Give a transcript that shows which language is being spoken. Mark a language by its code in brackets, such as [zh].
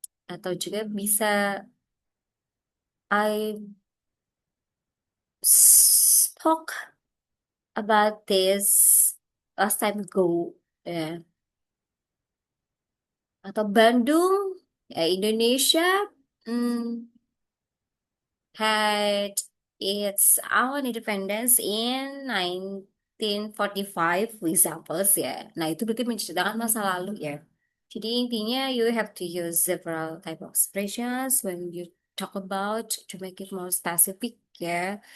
[en] Atau juga bisa I spoke about this last time ago. Ya. [id] Atau [en] Bandung, ya Indonesia, hmm, had its own independence in 1945 examples ya. [id] Nah, itu berarti menceritakan masa lalu ya. Jadi intinya [en] you have to use several type of expressions when you talk about to make it more specific ya.